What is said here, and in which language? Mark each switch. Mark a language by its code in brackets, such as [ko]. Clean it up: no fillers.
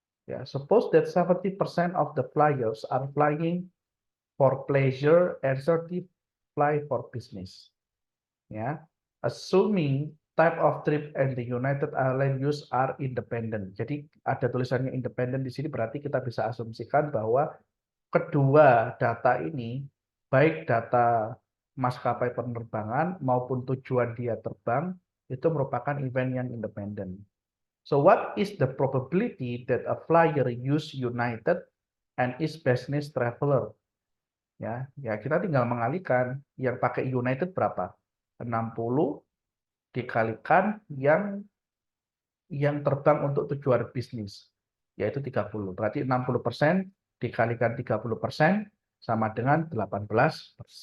[en] Ya, suppose that 70% of the flyers are flying for pleasure and 30 fly for business. Ya, assuming type of trip and the United Airlines use are independent. [id] Jadi ada tulisannya independent di sini, berarti kita bisa asumsikan bahwa kedua data ini, baik data maskapai penerbangan maupun tujuan dia terbang, itu merupakan event yang independen. [en] So what is the probability that a flyer use United and is business traveler? [id] Ya, kita tinggal mengalihkan yang pakai United berapa? 60 dikalikan yang terbang untuk tujuan bisnis, yaitu 30. Berarti 60% dikalikan 30% sama dengan 18%.